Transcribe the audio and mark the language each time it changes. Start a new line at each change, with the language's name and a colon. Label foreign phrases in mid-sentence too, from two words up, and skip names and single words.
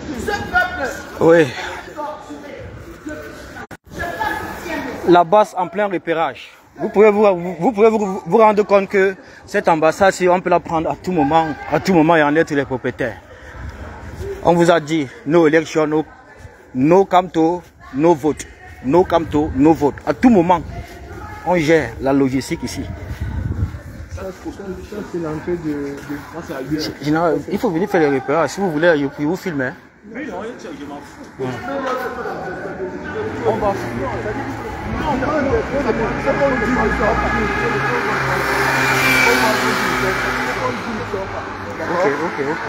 French: Oui. La base en plein repérage. Vous pouvez vous rendre compte que cette ambassade, si on peut la prendre à tout moment et en être les propriétaires. On vous a dit,
English: no election, no camto, no vote. No camto, no vote.
French: À tout moment, on gère la logistique ici. Il faut venir faire les repérages. Si vous voulez, je vous filmer. Oui, non, je m'en fous. On va Ok.